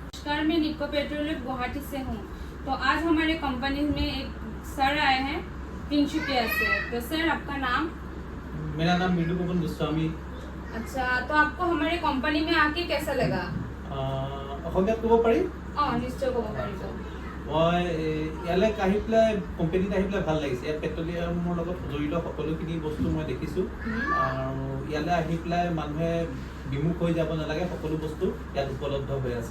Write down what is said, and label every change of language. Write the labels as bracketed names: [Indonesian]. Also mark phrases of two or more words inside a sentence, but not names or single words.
[Hindi] नमस्कार, मैं निको पेट्रोलियम गुवाहाटी से हूँ। तो आज हमारे कंपनी में एक सर आए हैं तिनसुकिया से। तो सर, आपका नाम? मेरा नाम मिंटू पवन गोस्वामी। अच्छा, तो आपको हमारे कंपनी में आके कैसा लगा? [Assamese] অসমীয়াত ক'ব পাৰি? নিশ্চয় ক'ব পাৰিব। মই ইয়ালৈ আহি পেলাই কোম্পানীত আহি পেলাই ভাল লাগিছে। ইয়াত পেট্ৰলিয়ামৰ লগত জড়িত সকলোখিনি বস্তু মই দেখিছোঁ আৰু ইয়ালৈ আহি পেলাই মানুহে বিমুখ হৈ যাব নালাগে, সকলো বস্তু ইয়াত উপলব্ধ হৈ আছে।